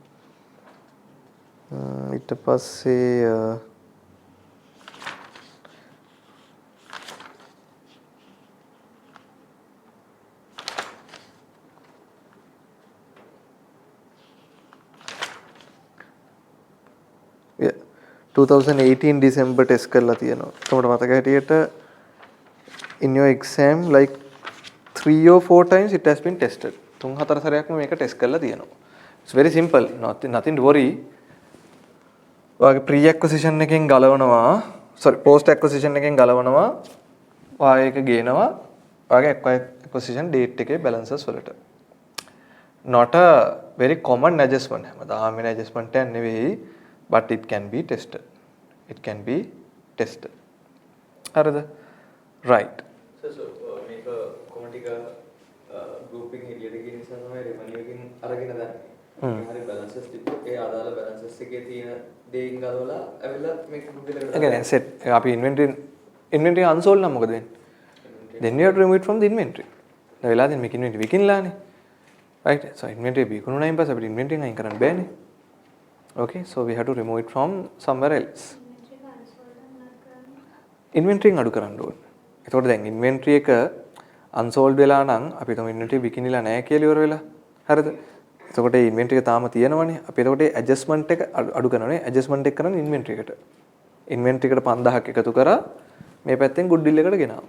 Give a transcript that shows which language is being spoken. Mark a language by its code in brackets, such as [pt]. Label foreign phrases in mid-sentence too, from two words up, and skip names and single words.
[si] ඊට පස්සේ yeah 2018 December ටෙස්ට් කරලා තියෙනවා. ඔතකොට මතක හැටියට [en] in your exam like 3 or 4 times it has been tested. [si] 3-4 සැරයක්ම මේක ටෙස්ට් කරලා තියෙනවා. [en] It's very simple. Nothing to worry. [si] ඔයාගේ [en] pre acquisition [si] එකෙන් ගලවනවා [en] post acquisition [si] එකෙන් ගලවනවා ඔයා ඒක ගේනවා ඔයාගේ [en] acquisition date [si] එකේ balances වලට. [en] Not a very common adjustment. [si] හැමදාම වෙන adjustment එකක් නෙවෙයි [en] but it can be tested. It can be tested. හරිද? right. [si] so මේක කොහොමද group එකකින් එළියට ගිය නිසා තමයි revenue එකකින් අරගෙන දාන්නේ. හරි balances තිබ්බොත් ඒ අදාළ balances එකේ තියෙන දේකින් ගලවලා ඇවිල්ලා මේක goodwill එකට දානවා. ඒ set අපි [en] inventory unsold [si] නම් මොකද වෙන්නේ? [en] then you have to remove it from the inventory. [si] දැන් වෙලා තියෙන මේක inventory විකිනලානේ. [en] right? [si] so inventory විකුණුනායින් පස්සේ අපිට inventory එකෙන් අයින් කරන්න බෑනේ. [en] okay so we have to remove it from somewhere else. [si] inventory එක අඩු කරන්න ඕනේ. එතකොට දැන් inventory එක unsold වෙලා නම් අපි තම inventory විකිනිලා නැහැ කියලා ඉවර වෙලා. හරිද? එතකොට මේ inventory එක තාම තියෙනවනේ. අපි එතකොට adjustment එක අඩු කරනවානේ. adjustment එක කරන්නේ inventory එකට. inventory එකට 5000ක් එකතු කරා මේ පැත්තෙන් goodwill එකට ගෙනාවා.